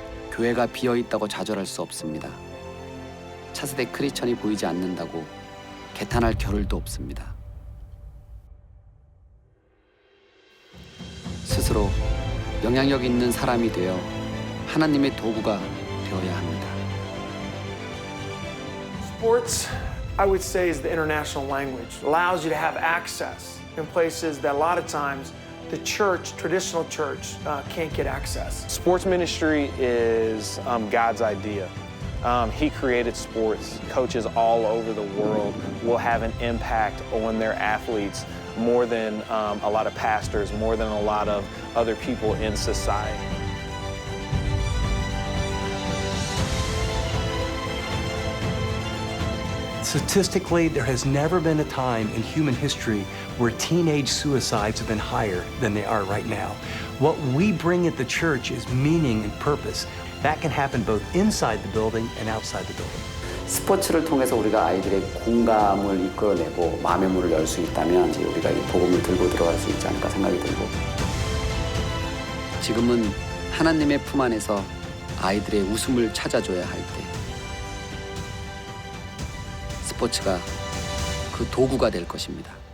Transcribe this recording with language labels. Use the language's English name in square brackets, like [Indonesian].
[Korean] 교회가 비어있다고 좌절할 수 없습니다. 차세대 크리스천이 보이지 않는다고 개탄할 겨를도 없습니다. 스스로 영향력 있는 사람이 되어 하나님의 도구가 되어야 합니다. [English] Sports, I would say, is the international language. It allows you to have access in places that a lot of times the church, traditional church, can't get access. Sports ministry is God's idea. He created sports. Coaches all over the world will have an impact on their athletes more than a lot of pastors, more than a lot of other people in society. Statistically, there has never been a time in human history where teenage suicides have been higher than they are right now. What we bring at the church is meaning and purpose. That can happen both inside the building and outside the building. [Korean] 스포츠를 통해서 우리가 아이들의 공감을 이끌어내고 마음의 문을 열 수 있다면 이제 우리가 이 복음을 들고 들어갈 수 있지 않을까 생각이 들고, 지금은 하나님의 품 안에서 아이들의 웃음을 찾아줘야 할 때 스포츠가 그 도구가 될 것입니다.